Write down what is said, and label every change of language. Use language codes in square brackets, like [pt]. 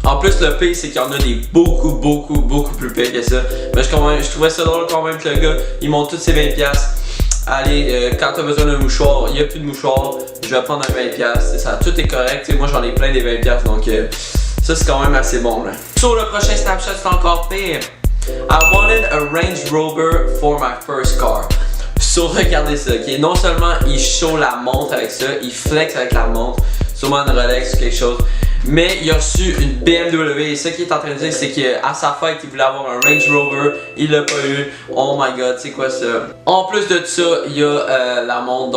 [fr] En plus le pire c'est qu'il y en a des beaucoup plus pires que ça. Mais je trouvais ça drôle quand même que le gars il montre toutes ses 20$. Allez, quand t'as besoin d'un mouchoir, il n'y a plus de mouchoir, je vais prendre un 20$, c'est ça, tout est correct, moi j'en ai plein des 20$, donc ça c'est quand même assez bon là. Sur le prochain Snapchat c'est encore pire. [en] I wanted a Range Rover for my first car. [fr] So regardez ça, ok, non seulement il show la montre avec ça, il flex avec la montre, sûrement une Rolex ou quelque chose. Mais il a reçu une BMW et ce qu'il est en train de dire c'est qu'à sa fête il voulait avoir un Range Rover, il l'a pas eu. [en] Oh my god, [fr] c'est quoi ça? En plus de ça, il y a la montre.